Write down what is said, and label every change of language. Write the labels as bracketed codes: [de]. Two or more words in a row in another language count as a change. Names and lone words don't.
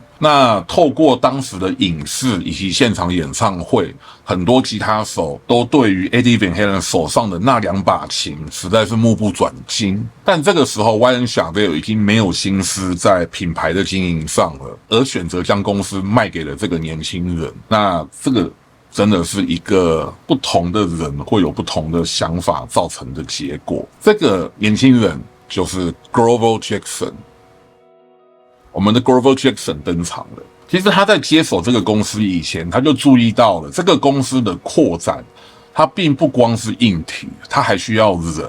[zh] 那透過當時的影視以及現場演唱會，很多吉他手都對於 Eddie Van Halen 手上的那2把琴實在是目不轉睛。但這個時候 Wayne Chevelle 已經沒有心思在品牌的經營上了，而選擇將公司賣給了這個年輕人。那這個真的是一個不同的人會有不同的想法造成的結果。這個年輕人就是 Grover Jackson。我們的 Grover Jackson 登場了。其實他在接手這個公司以前，他就注意到了這個公司的擴展，它並不光是硬體，它還需要人。